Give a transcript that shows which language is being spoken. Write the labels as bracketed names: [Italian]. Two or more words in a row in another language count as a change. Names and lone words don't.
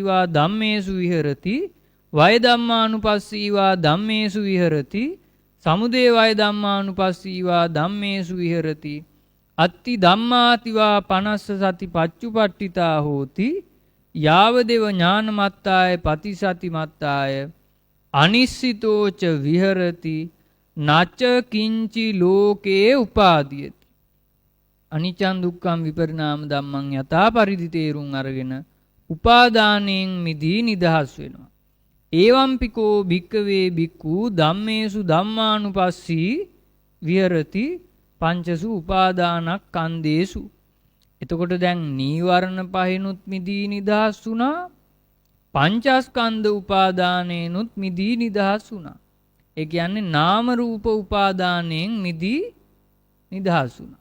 [Pali] වා ධම්මේසු විහෙරති වය ධම්මානුපස්සී වා ධම්මේසු විහෙරති සමුදය වය ධම්මානුපස්සී වා ධම්මේසු විහෙරති අත්ති ධම්මාතිවා පනස්ස සති පච්චුපට්ඨිතා හෝති යාවදේව ඥානමත්තාය පතිසති මත්තාය අනිස්සිතෝච විහෙරති නච කිංචි ලෝකේ උපාදීයති. අනිච්චං දුක්ඛං විපරිණාම ධම්මං [Sinhala] යථා පරිදි තේරුම් අරගෙන උපාදානයෙන් මිදී නිදහස් වෙනවා. [Pali] ඒවම්පිකෝ භික්කවේ භික්ඛු ධම්මේසු ධම්මානුපස්සී විහෙරති පංචසු උපාදානක්ඛන්දේසු. [Sinhala] එතකොට දැන් නීවරණ පහිනුත් මිදී නිදහස් වුණා. පංචස්කන්ධ උපාදානේනුත් මිදී නිදහස් වුණා. ඒ කියන්නේ නාම රූප උපාදානයෙන් මිදී නිදහස් වුණා.